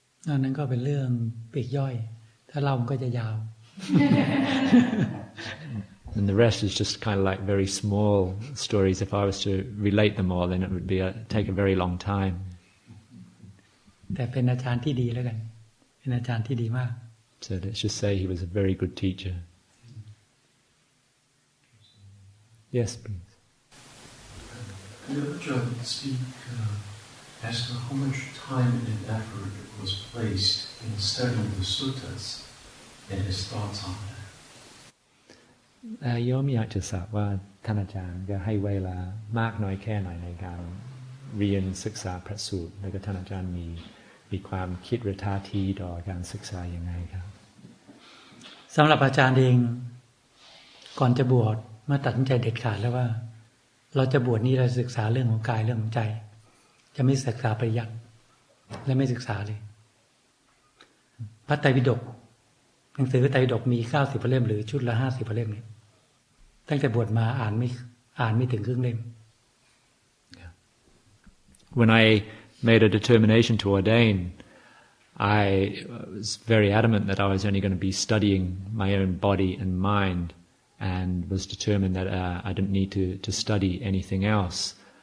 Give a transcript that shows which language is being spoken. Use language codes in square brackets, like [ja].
[th] อันนั้นก็เป็นเรื่องปลีกย่อยถ้าเล่ามันก็จะยาว [en] And the rest is just kind of like very small stories. If I was to relate them all, then it would take a very long time. [th] แต่เป็นอาจารย์ที่ดีแล้วกันเป็นอาจารย์ที่ดีมาก [en] So let's just say he was a very good teacher. Yes, please. Could Ajahn speak as to how much time and effort was placed in studying the suttas and his thoughts on that? [th] โยมอยากจะทราบว่าท่านอาจารย์จะให้เวลามากน้อยแค่ไหนในการเรียนศึกษาพระสูตรแล้วก็ท่านอาจารย์มีความคิดหรือท่าทีต่อการศึกษาอย่างไรครับ สำหรับอาจารย์เองก่อนจะบวชมาตัดสินใจเด็ดขาดแล้วว่าเราจะบวชนี้เราศึกษาเรื่องของกายเรื่องของใจจะไม่ศึกษาปริยัติและไม่ศึกษาเลยพระไตรปิฎกหนังสือพระไตรปิฎกมี90 พระเล่มหรือชุดละ50 พระเล่มเนี่ยตั้งแต่บวชมาอ่านไม่ถึงครึ่งเล่ม [en] When I made a determination to ordain, I was very adamant that I was only going to be studying my own body and mind, and was determined that I didn't need to study anything else.